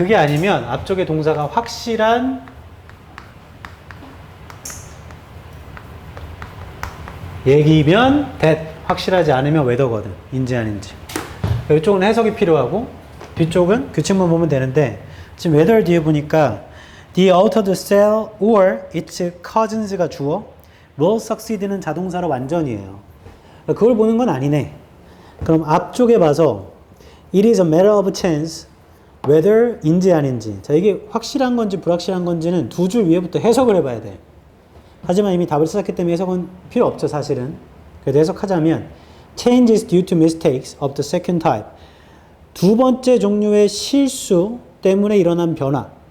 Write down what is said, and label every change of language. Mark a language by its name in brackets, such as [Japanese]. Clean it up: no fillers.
[Korean] 그게 아니면 앞쪽에 동사가 확실한 얘기면 that, 확실하지 않으면 whether거든. 인지 아닌지. 이쪽은 해석이 필요하고 뒤쪽은 규칙만 보면 되는데 지금 whether 뒤에 보니까 [English] the altered cell or its cousins [Korean] 가 주어 [English] will succeed [Korean] 는 자동사로 완전이에요. 그걸 보는 건 아니네. 그럼 앞쪽에 봐서 [English] it is a matter of chance whether [Korean] 인지 아닌지. 자, 이게 확실한 건지 불확실한 건지는 두 줄 위에부터 해석을 해봐야 돼. 하지만 이미 답을 찾았기 때문에 해석은 필요 없죠, 사실은. 그래서 해석하자면 [English] changes due to mistakes of the second type. [Korean] 두 번째 종류의 실수 때문에 일어난 변화.